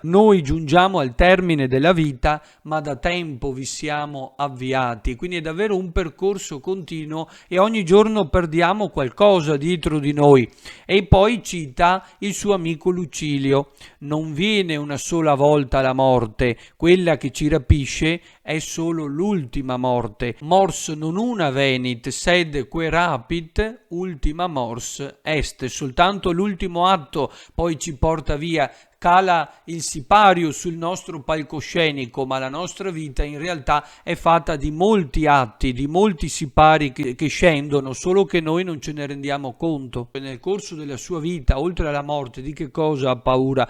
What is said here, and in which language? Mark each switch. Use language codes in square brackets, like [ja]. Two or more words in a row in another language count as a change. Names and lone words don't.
[it] Noi giungiamo al termine della vita, ma da tempo vi siamo avviati, quindi è davvero un percorso continuo e ogni giorno perdiamo qualcosa dietro di noi. E poi cita il suo amico Lucilio: non viene una sola volta la morte, quella che ci rapisce è solo l'ultima morte. [la] Mors non una venit, sed que rapit ultima mors est. [it] Soltanto l'ultimo atto poi ci porta via, cala il sipario sul nostro palcoscenico, ma la nostra vita in realtà è fatta di molti atti, di molti sipari che scendono, solo che noi non ce ne rendiamo conto. Nel corso della sua vita, oltre alla morte, di che cosa ha paura?